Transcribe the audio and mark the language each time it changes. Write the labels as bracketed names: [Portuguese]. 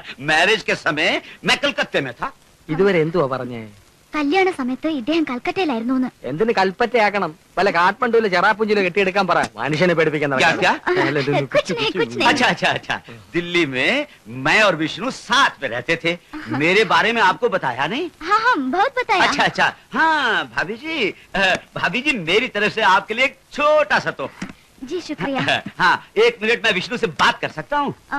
[Hindi] Marriage के समय मैं कलकत्ते में था। [Malayalam] ഇതുവരെ എന്തുവാ പറഞ്ഞേ? കല്യാണ സമയത്ത് ഇദ്ദേഹം കൽക്കട്ടയിലായിരുന്നു. എന്തിന് കൽപ്പറ്റയാക്കണം? വല്ല കാഠ്മണ്ഡുവിലെ ചെറാപ്പുഞ്ചിലെ കെട്ടിയെടുക്കാൻ പറ. മനുഷ്യനെ പേടിപ്പിക്കാൻ [Hindi] क्या क्या? कुछ नहीं। अच्छा अच्छा अच्छा, दिल्ली में मैं और विष्णु साथ में रहते थे। मेरे बारे में आपको बताया नहीं? हाँ हाँ, बहुत बताया। अच्छा अच्छा, हाँ भाभी जी मेरी तरफ से आपके लिए एक छोटा सा तो। जी शुक्रिया। हाँ, 1 मिनट मैं विष्णु से बात कर सकता हूँ?